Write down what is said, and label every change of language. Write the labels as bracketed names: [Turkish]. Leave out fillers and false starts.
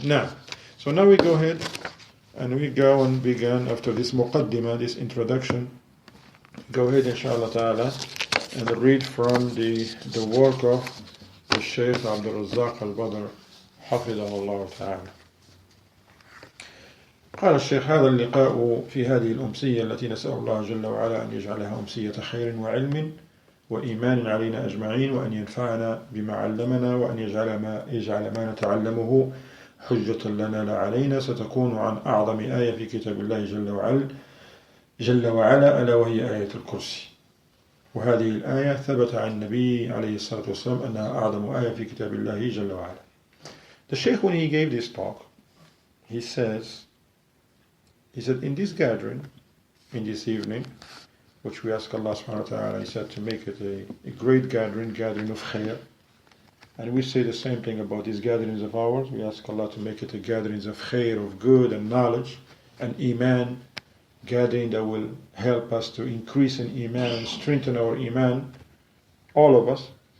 [English] Now we go ahead and we go and begin after this muqaddimah, this introduction. Go ahead inshallah ta'ala and read from the work of الشيخ عبد الرزاق البدر حفظه الله تعالى. [Arabic] قال الشيخ هذا اللقاء في هذه الأمسية التي نسأل الله جل وعلا أن يجعلها أمسية خير وعلم وإيمان علينا أجمعين وأن ينفعنا بما علمنا وأن يجعل ما نتعلمه حجة لنا لا علينا ستكون عن أعظم آية في كتاب الله جل وعلا ألا وهي آية الكرسي. وهذه الآية ثبت عن النبي عليه الصلاة والسلام أنها أعظم آية في كتاب الله جل وعلا. [English] The Shaykh, when he gave this talk, he said in this gathering, in this evening, which we ask Allah subhanahu wa ta'ala, he said to make it a great gathering of khair. And we say the same thing about these gatherings of ours. We ask Allah to make it a gatherings of khair, of good and knowledge and iman, gathering that will help us to increase in iman and strengthen our iman, all of us.